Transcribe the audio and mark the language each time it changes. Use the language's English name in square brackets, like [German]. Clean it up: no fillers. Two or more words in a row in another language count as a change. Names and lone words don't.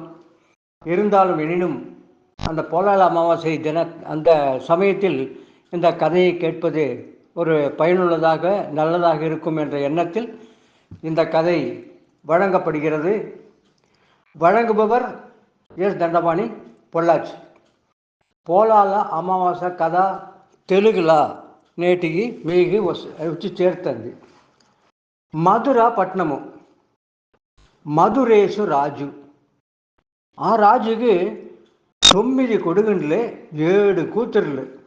[Tamil] இருந்தாலும் எனினும் அந்த போலால அமாவாசை அந்த சமயத்தில் இந்த கதையை கேட்பது ஒரு பயனுள்ளதாக நல்லதாக இருக்கும் என்ற எண்ணத்தில் இந்த கதை வழங்கப்படுகிறது. வழங்குபவர் எஸ் దండపాణి, పొల్లాచి. [Telugu] పోలాల అమావాస కథ తెలుగులా నేటికి మీకు వచ్చి చేరుతుంది. మధుర పట్నము. మధురేశు రాజు. ఆ రాజుకి 9 కొడుకులు, 7 కూతుర్లు.